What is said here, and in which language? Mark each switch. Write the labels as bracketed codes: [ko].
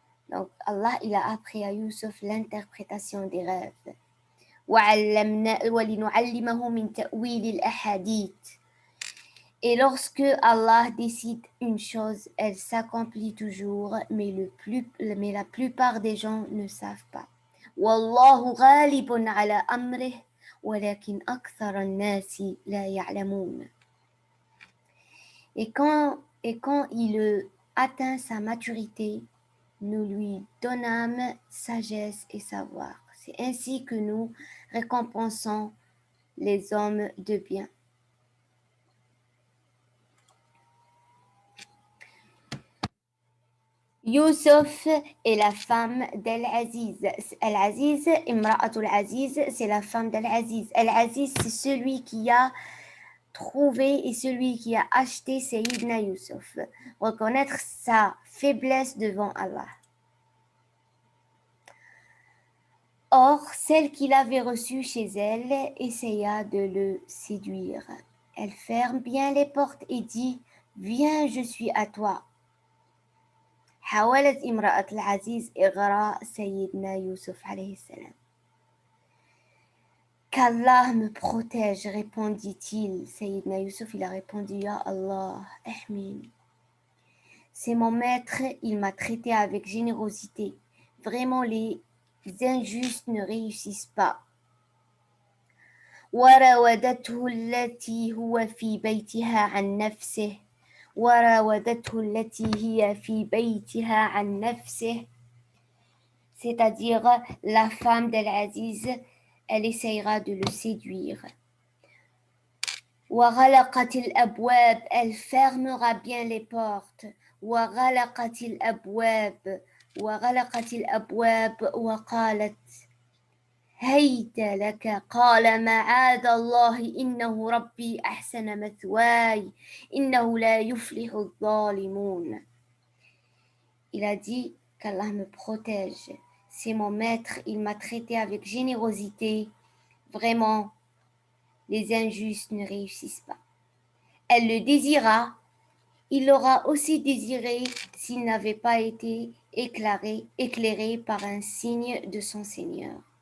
[fr] Donc, Allah, il a appris à Youssouf l'interprétation des rêves. [ar] وَلِنُعَلِّمَهُ مِنْ تَأْوِيلِ الْأَحَادِيثِ. [fr] Et lorsque Allah décide une chose, elle s'accomplit toujours, mais la plupart des gens ne savent pas. [ar] وَاللَّهُ غَالِبٌ عَلَى أَمْرِهِ ولكن أكثر الناس لا يعلمون. [fr] Et quand il atteint sa maturité, nous lui donnâmes sagesse et savoir. C'est ainsi que nous récompensons les hommes de bien. Youssouf est la femme d'Al-Aziz. Al-Aziz, Imra'atul Aziz, c'est la femme d'Al-Aziz. Al-Aziz, c'est celui qui a trouvé et celui qui a acheté Sayyidina Youssouf. Reconnaître sa faiblesse devant Allah. Or, celle qu'il avait reçue chez elle essaya de le séduire. Elle ferme bien les portes et dit « Viens, je suis à toi ». [ar] حاولت امرأة العزيز إغراء سيدنا يوسف عليه السلام. [fr] Qu'Allah me protège, répondit-il. Sayyidina Youssouf, il a répondu, [ar] Ya Allah, ahmin. [fr] C'est mon maître, il m'a traité avec générosité. Vraiment, les injustes ne réussissent pas. [ar] وراودته التي هو في بيتها عن نفسه وراودته التي هي في بيتها عن نفسه. [fr] C'est-à-dire la femme d'Al-Aziz, elle essayera de le séduire. [ar] وغلقت الأبواب, [fr] elle fermera bien les portes. [ar] وغلقت الأبواب وقالت هيت لك قال معاذ الله إنه ربي أحسن مثواي إنه لا يفلح الظالمون. [fr] Il a dit qu'Allah me protège. C'est mon maître, il m'a traité avec générosité. Vraiment, les injustes ne réussissent pas. Elle le désira. Il l'aura aussi désiré s'il n'avait pas été éclairé par un signe de son Seigneur.